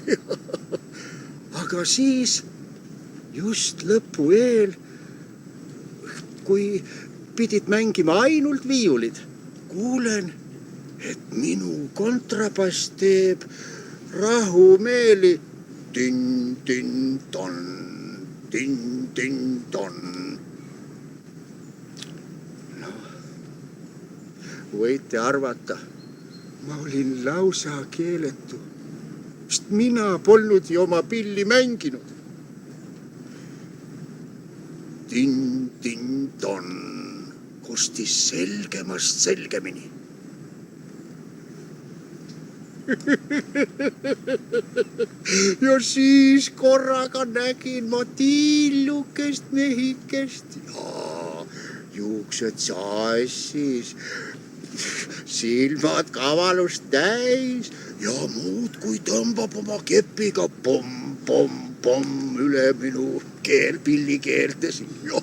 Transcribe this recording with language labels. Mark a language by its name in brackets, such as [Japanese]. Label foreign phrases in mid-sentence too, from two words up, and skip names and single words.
[Estonian] Aga siis, just lõpu eel, kui pidid mängima ainult viiulid, kuulen, et minu kontrabass teeb rahumeeli tin-tin-ton, tin-tin-ton. No, võite arvata, ma olin lausa keeletu, sest mina polnud ju oma pilli mänginud. Tin-tin-ton kostis selgemast selgemini. Ja siis korraga nägin ma tillukest mehikest ja juuksed sassis, silmad kavalust täis ja muud kui tõmbab oma kepiga pomm üle minu pillikeelte siin.